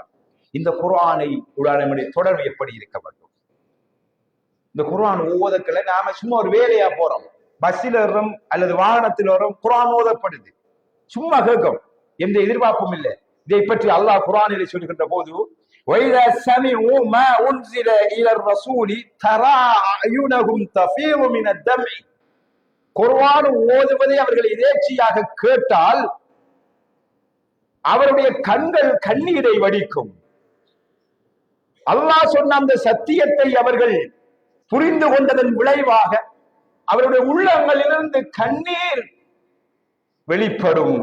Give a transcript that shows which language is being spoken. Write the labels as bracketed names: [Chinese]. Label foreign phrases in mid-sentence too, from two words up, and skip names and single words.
[Tamil] இந்த குர்ஆனை உடனுடைய தொடர்பு எப்படி இருக்க வேண்டும்? இந்த குர்ஆன் ஓதக்கல நாம சும்மா ஒரு வேலையா போறோம், பஸ்ஸில் வரும் அல்லது வாகனத்தில் வரும், குர்ஆன் ஓதப்படுது, சும்மா கேட்கும். எந்த எதிர்பார்ப்பும் இல்லை. இதை பற்றி அல்லாஹ் குர்ஆனிலே சொல்கின்ற போது [Arabic] وَإِذَا سَمِعُوا مَا أُنْزِلَ إِلَى الرَّسُولِ تَرَى أَعْيُنَهُمْ تَفِيضُ مِنَ الدَّمْعِ [Tamil] குர்ஆன் ஓதுவதை அவர்கள் எதேச்சையாக கேட்டால் அவருடைய கண்கள் கண்ணீரை வடிக்கும். அல்லாஹ் சொன்ன அந்த சத்தியத்தை அவர்கள் புரிந்து கொண்டதன் விளைவாக அவருடைய உள்ளங்களிலிருந்து கண்ணீர் வெளிப்படும்.